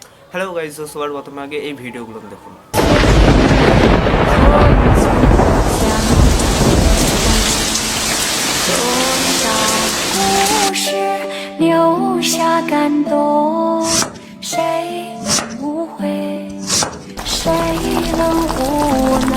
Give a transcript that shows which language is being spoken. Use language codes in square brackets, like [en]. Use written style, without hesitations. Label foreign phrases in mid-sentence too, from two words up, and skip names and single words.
[en] hello guys, [bn] সবার প্রথমে আগে এই ভিডিওগুলো দেখুন। [zh] 多少故事留下感动，谁能无悔，谁能无泪？